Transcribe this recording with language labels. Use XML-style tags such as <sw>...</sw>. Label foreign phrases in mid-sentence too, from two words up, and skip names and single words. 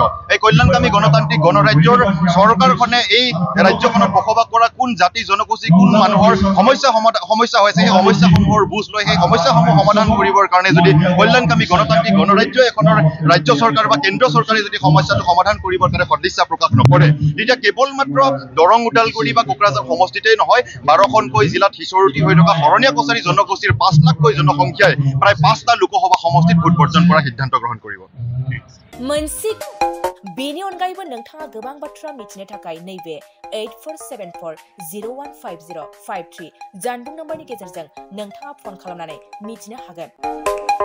<as>এই কল্যাণকামী গণতান্ত্ৰিক গণৰাজ্যৰ চৰকাৰখনে এই ৰাজ্যখনত বসবাস কৰা কোন জাতি জনগোষ্ঠী কোন মানুহৰ সমস্যা হৈছে সেই সমস্যাসমূহৰ বুজ লৈ সেই সমস্যাসমূহ সমাধান কৰিবৰ কাৰণে যদি কল্যাণকামী গণতান্ত্ৰিক গণৰাজ্য এখনৰ ৰাজ্য চৰকাৰ বা কেন্দ্ৰ চৰকাৰে যদি সমস্যাটো সমাধান কৰিবৰ কাৰণে সদিচ্ছা প্ৰকাশ নকৰে তেতিয়া কেৱল মাত্ৰ দৰং ওদালগুৰি বা কোকৰাঝাৰ সমষ্টিতেই নহয় 12খনকৈ জিলাত সিঁচৰতি হৈ থকা হৰণীয়া কছাৰী জনগোষ্ঠীৰ 5 লাখকৈ জনসংখ্যাই প্ৰায় 5টা লোকসভা সমষ্টিত ভোট বৰ্জন কৰাৰ সিদ্ধান্ত গ্ৰহণ কৰিব।</as> <brx>बेनि अनगायैबो नोंथाङा गोबां बाथ्रा मिथिनो थाखाय नैबे 8474015053 जानबुं नम्बरनि गेजेरजों नोंथाङा फन खालामनानै मिथिनो हागोन।</brx>